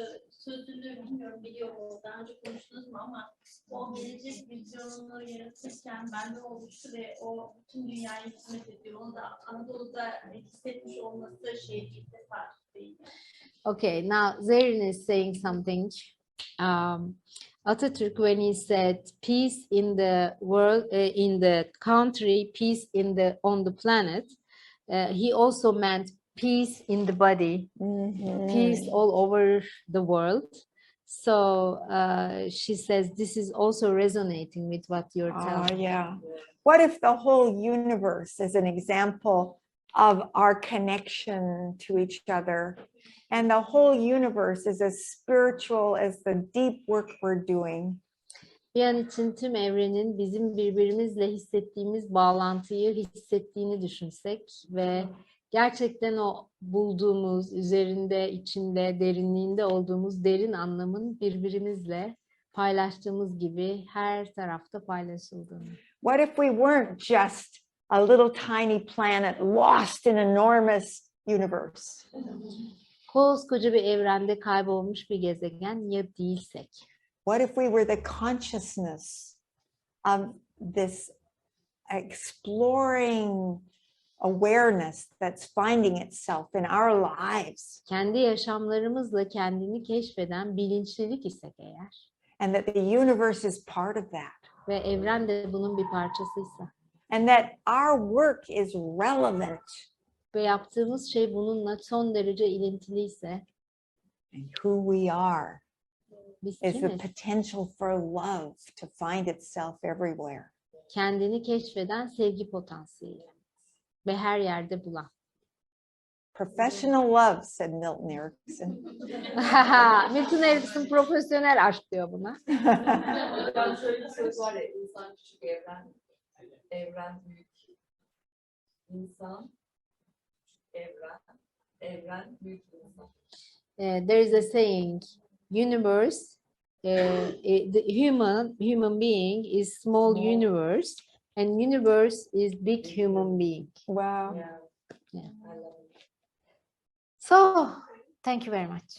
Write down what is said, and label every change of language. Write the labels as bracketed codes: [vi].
[tr] Sözünü bilmiyorum, biliyorum, daha önce konuştunuz mu ama o gelecek vizyonunu yaratırken bende olmuştu ve o bütün dünyaya hizmet ediyor. Onu da Anadolu'da hissetmiş olması ilk defa değil. [en] Okay, now Zerrin is saying something. Atatürk, when he said peace in the world, in the country, peace on the planet, he also meant peace in the body, peace all over the world. So she says this is also resonating with what you're telling. Yeah. What if the whole universe is an example of our connection to each other, and the whole universe is as spiritual as the deep work we're doing? [tr] Bir an için tüm evrenin bizim birbirimizle hissettiğimiz bağlantıyı hissettiğini düşünsek ve gerçekten o bulduğumuz, üzerinde, içinde, derinliğinde olduğumuz derin anlamın birbirimizle paylaştığımız gibi her tarafta paylaşıldığını. [en] What if we weren't just a little tiny planet lost in enormous universe? [tr] Koskoca bir evrende kaybolmuş bir gezegen ya değilsek? [en] What if we were the consciousness of this exploring awareness that's finding itself in our lives? [tr] Kendi yaşamlarımızla kendini keşfeden bilinçlilik isek eğer. [en] And that the universe is part of that. [tr] Ve evren de bunun bir parçasıysa. [en] And that our work is relevant. [tr] Ve yaptığımız şey bununla son derece ilintiliyse. [en] And who we are [tr] Biz [en] is the [tr] kimiz? [en] potential for love to find itself everywhere. [tr] Kendini keşfeden sevgi potansiyeli. Ve her yerde bulan. [en] Professional love, said Milton Erickson. [tr] Milton Erickson profesyonel aşk diyor buna. Yani şöyle bir söz var ya, insan küçük evren, evren büyük. İnsan küçük evren büyük insan. [en] There is a saying, universe, the human being is small universe, and universe is big human being. Wow. Yeah. Yeah. I love it. So, thank you very much.